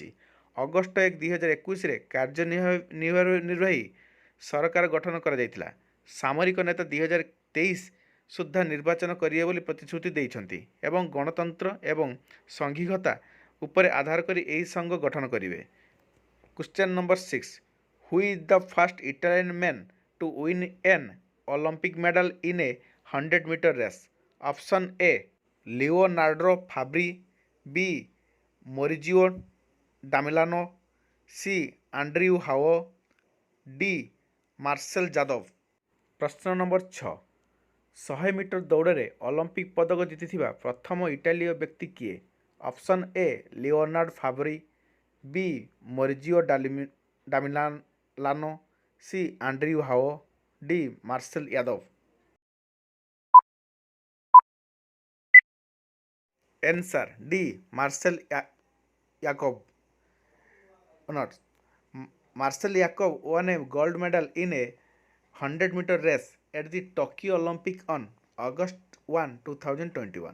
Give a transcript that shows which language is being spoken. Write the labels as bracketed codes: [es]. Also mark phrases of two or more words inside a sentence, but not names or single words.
[or] ଅଗଷ୍ଟ 1, 2021ରେ କାର୍ଯ୍ୟନିର୍ବାହୀ ସରକାର ଗଠନ କରାଯାଇଥିଲା। ସାମରିକ ନେତା 2023 ସୁଦ୍ଧା ନିର୍ବାଚନ କରିବେ ବୋଲି ପ୍ରତିଶ୍ରୁତି ଦେଇଛନ୍ତି ଏବଂ ଗଣତନ୍ତ୍ର ଏବଂ ସଂଘୀୟତା ଉପରେ ଆଧାର କରି ଏହି ସଂଘ ଗଠନ କରିବେ। [en] Question number 6. Who is the first Italian man to win an Olympic medal in a 100-meter race? Option A. Leonardo Fabri. B. Maurizio Damilano. C. Andrew Howe. D. Marcel Yadav. [or] ପ୍ରଶ୍ନ ନମ୍ବର 6. 100 ମିଟର ଦୌଡ଼ରେ ଅଲିମ୍ପିକ୍ ପଦକ ଜିତିଥିବା ପ୍ରଥମ ଇଟାଲୀୟ ବ୍ୟକ୍ତି କିଏ? ଅପସନ୍ ଏ ଲିଓନାର୍ଡୋ ଫାବ୍ରି, ବି ମରିଜିଓ ଡାମିଲାନୋ, ସି ଆଣ୍ଡ୍ରିଉ ହାଓ, ଡି ମାର୍ସେଲ ୟାଦବ। [en] Answer D. Marcel Yacob. Not. Marcel Yacob won a gold medal in a 100-meter race at the Tokyo Olympic on August 1, 2021.